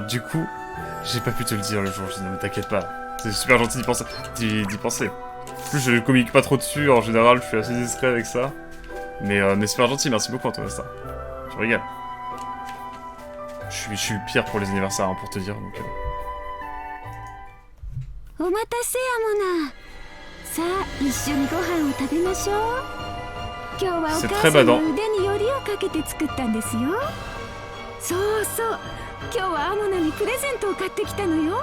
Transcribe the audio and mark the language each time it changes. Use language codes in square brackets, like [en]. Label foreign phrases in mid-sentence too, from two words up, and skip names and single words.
[fr] Du coup, j'ai pas pu te le dire le jour. Je dis non mais t'inquiète pas. C'est super gentil d'y penser. En plus, je communique pas trop dessus. En général, je suis assez discret avec ça. Mais super gentil. Merci beaucoup, Antoine. Ça. Tu régales. Je suis le pire pour les anniversaires, hein, pour te dire. Donc, [ja] お待たせアモナ。さあ一緒にご飯を食べましょう。今日はお母さんの腕によりをかけて作ったんですよ。そうそう。今日はアモナにプレゼントを買ってきたのよ。